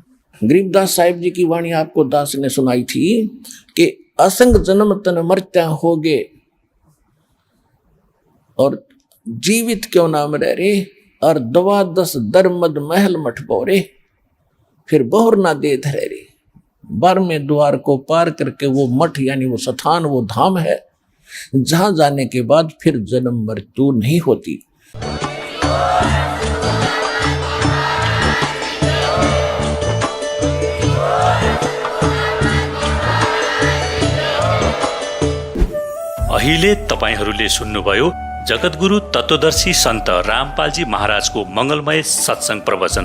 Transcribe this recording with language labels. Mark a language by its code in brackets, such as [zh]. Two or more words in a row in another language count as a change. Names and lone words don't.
[hi] गरीबदास साहिब जी की वाणी आपको दास ने सुनाई थी कि असंग जन्म तन मरत्या होगे, और जीवित क्यों नाम रह रे, और 12 दरमद महल मठ बोरे, फिर बहुर ना दे धरे रे। 12वें द्वार को पार करके वो मठ यानी वो स्थान, वो धाम है जहां जाने के बाद फिर जन्म मृत्यु नहीं होती। [ne] अहिले तपाईहरूले सुन्नुभयो जगतगुरु तत्वदर्शी सन्त रामपालजी महाराजको मंगलमय सत्संग प्रवचन।